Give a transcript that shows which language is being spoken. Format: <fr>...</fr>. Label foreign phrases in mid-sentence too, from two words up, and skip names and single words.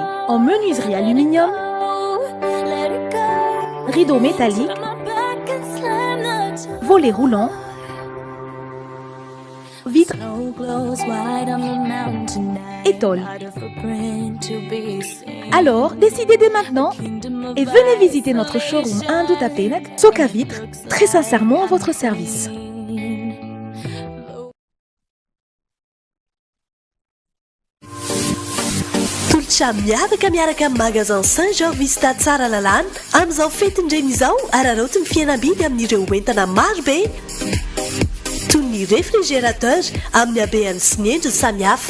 <fr>En menuiserie aluminium, rideaux métalliques, volets roulants, vitres et tôles. Alors, décidez dès maintenant et venez visiter notre showroom 1 de Tapenek, Soca Vitre, très sincèrement à votre service.</fr> <mg>Tolotra miavaka miaraka magasin Saint-Jean Vista tsara lalàna amin'izao fetindreny izao araroty ny fihenam-bidy amin'ireo entana marobe toy ny réfrigérateur amin'ny habeany sy ny endriny samihafa.</mg>